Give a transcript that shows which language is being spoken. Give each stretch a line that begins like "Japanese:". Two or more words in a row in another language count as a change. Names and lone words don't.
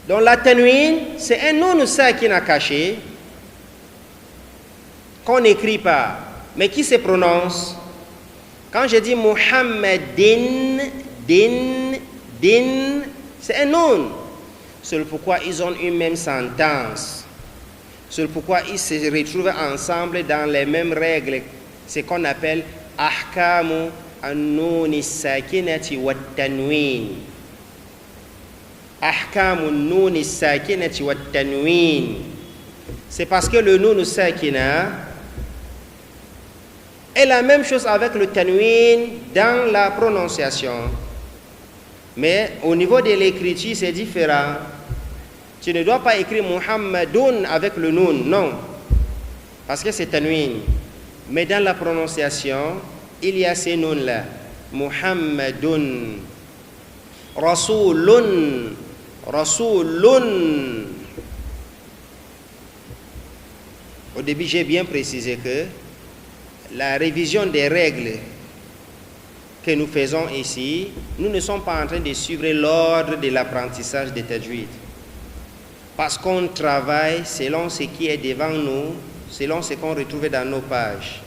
French: Donc la tanwin, c'est un
Arabic: نون ساكن
French: caché qu'on n'écrit pas, mais qui se prononce. Quand je dis Muhammadin, din, c'est un nun. C'est pourquoi ils ont une même sentence. C'est pourquoi ils se retrouvent ensemble dans les mêmes règles. C'est qu'on appelle
Arabic: أحكام النون الساكنة والتنوين. أحكام النون الساكنة والتنوين.
French: C'est parce que le
Arabic: نون ساكنة
French: est la même chose avec le tanwin dans la prononciation. Mais au niveau de l'écriture, c'est différent. Tu ne dois pas écrire Muhammadun avec le nun, non. Parce que c'est tanwin. Mais dans la prononciation, il y a ces noms-là.
Arabic: محمدٌ. رسولٌ.
French: Rasulun. Au début, j'ai bien précisé que la révision des règles que nous faisons ici, nous ne sommes pas en train de suivre l'ordre de l'apprentissage de tajwid. Parce qu'on travaille selon ce qui est devant nous, selon ce qu'on retrouve dans nos pages.